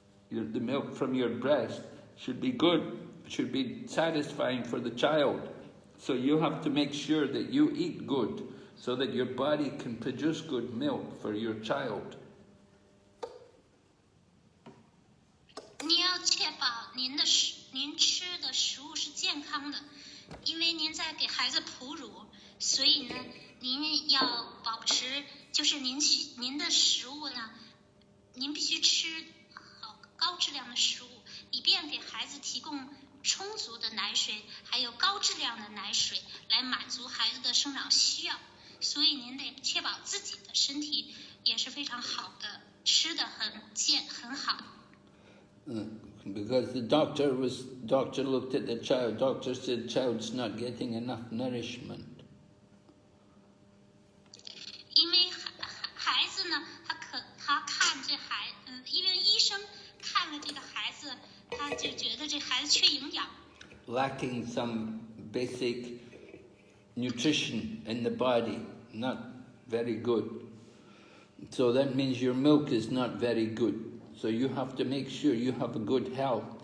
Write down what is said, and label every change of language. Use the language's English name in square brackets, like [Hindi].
[English] The milk from your breast should be good, should be satisfying for the child. So you have to make sure that you eat good, so that your body can produce good milk for your child. [Chinese] 你要确保您吃的食物是健康的，因为您在给孩子哺乳，所以呢，您要保持，就是您的食物呢，您必须吃好高质量的食物，以便给孩子提供充足的奶水，还有高质量的奶水，来满足孩子的生长需要。所以您得确保自己的身体也是非常好的，吃的很好。 [English] Because the doctor looked at the child. Doctor said child's not getting enough nourishment. [Chinese] 因为孩子呢，他看这孩，因为医生看了这个孩子，他就觉得这孩子缺营养。 [English] Lacking some basic nutrition in the body, not very good. So that means your milk is not very good. So you have to make sure you have a good health.